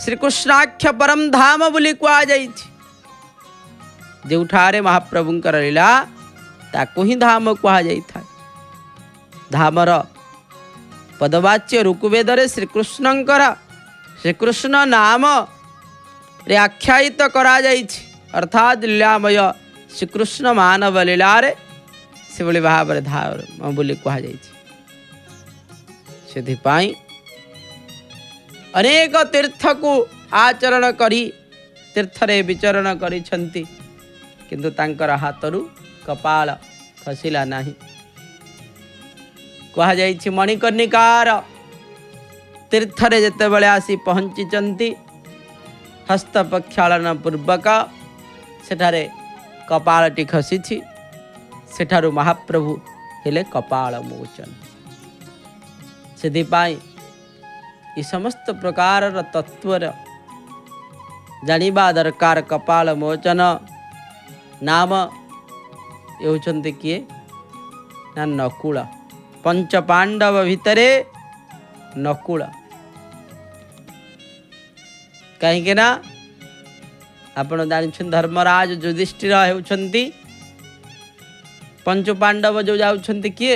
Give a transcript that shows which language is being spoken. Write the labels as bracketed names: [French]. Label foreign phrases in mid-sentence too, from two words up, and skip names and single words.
[Odia] ଶ୍ରୀକୃଷ୍ଣାଖ୍ୟ ପରମ ଧାମ ବୋଲି କୁହା ଯାଇଛି। ଯୋଉଠାରେ ମହାପ୍ରଭୁଙ୍କର ଲୀଳା ତାକୁ ହିଁ ଧାମ କୁହା ଯାଇଥାଏ। ଧାମର ପଦବାଚ୍ୟ ଋଗ୍ବେଦ ରେ ଶ୍ରୀକୃଷ୍ଣ ନାମ ରେ ଆଖ୍ୟାୟିତ କରା ଯାଇଛି। ଅର୍ଥାତ ଲୀଳାମୟ ଶ୍ରୀକୃଷ୍ଣ ମାନବ ଲୀଳା ରେ ସେ ଭଲି ଭାବ ରେ ଧାମ ବୋଲି କୁହା ଯାଇଛି। ସେଥିପାଇଁ ଅନେକ ତୀର୍ଥ କୁ ଆଚରଣ କରି ତୀର୍ଥରେ ବିଚରଣ କରିଛନ୍ତି କିନ୍ତୁ ତାଙ୍କର ହାତରୁ କପାଳ ଖସିଲା ନାହିଁ। କୁହା ଯାଇଛି ମଣିକର୍ଣ୍ଣିକାର ତୀର୍ଥରେ ଯେତେବେଳେ ଆସି ପହଞ୍ଚିଛନ୍ତି ହସ୍ତ ପ୍ରକ୍ଷାଳନ ପୂର୍ବକ ସେଠାରେ କପାଳଟି ଖସିଛି। ସେଠାରୁ ମହାପ୍ରଭୁ ହେଲେ କପାଳ ମୋଚନ। ସେଥିପାଇଁ ଏ ସମସ୍ତ ପ୍ରକାର ତତ୍ତ୍ୱର ଜାଣିବା ଦରକାର। କପାଳ ମୋଚନ ନାମ ଯେ ହୋଇଛନ୍ତି କିଏ ନା ନକୁଳ। ପଞ୍ଚ ପାଣ୍ଡବ ଭିତରେ ନକୁଳ। କାହିଁକି ନା ଆପଣ ଜାଣିଛନ୍ତି ଧର୍ମରାଜ ଯୁଧିଷ୍ଠିର ହେଉଛନ୍ତି ପଞ୍ଚ ପାଣ୍ଡବ ଯେଉଁ ଯାଉଛନ୍ତି କିଏ?